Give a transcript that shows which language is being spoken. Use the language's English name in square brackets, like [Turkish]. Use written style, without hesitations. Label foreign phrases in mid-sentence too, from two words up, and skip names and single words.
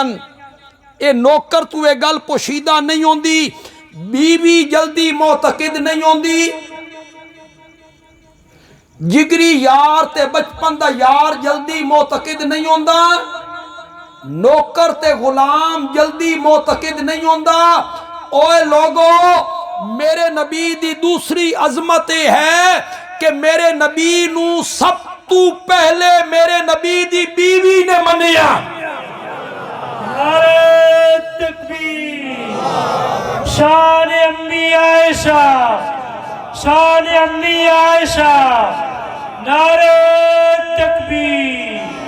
[Punjabi] اے نوکر تو اے گل پوشیدہ نہیں ہوندی. بیوی جلدی معتقد نہیں ہوندی، جگری یار تے بچپن دا یار جلدی معتقد نہیں ہوندا، نوکر تے غلام جلدی معتقد نہیں ہوندا. اوے لوگو، میرے نبی دی دوسری عظمت ہے کہ میرے نبی نو سب تو پہلے میرے نبی دی بیوی نے منیا. [Urdu] نعرہ تکبیر، شان امی عائشہ، شان امی عائشہ، نعرہ تکبیر.